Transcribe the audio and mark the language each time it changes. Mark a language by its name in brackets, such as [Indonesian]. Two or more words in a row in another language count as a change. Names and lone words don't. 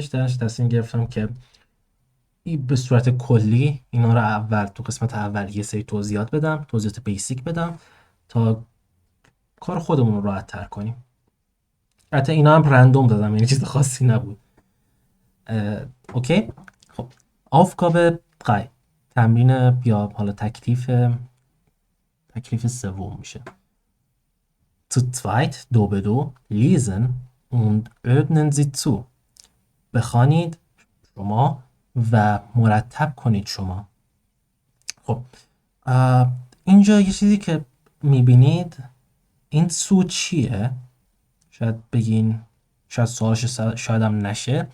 [Persian] درش تصمیم گرفتم که به صورت کلی اینا رو اول تو قسمت اول یه سری توضیحات بدم، توضیحات بیسیک بدم تا کار خودمون رو راحت تر کنیم. البته اینا هم رندوم دادم، یعنی چیز خاصی نبود. اوکی. خب Aufgabe 3 تمرین یا حالا تکلیف سوم میشه. [German] Zu zweit [Persian] دو به دو [German] lesen und ordnen Sie zu. [Persian] بخوانید شما و مرتب کنید شما. خب اینجا یه چیزی که میبینید این سو چیه؟ شاید بگین، شاید سوالش شاید هم نشه.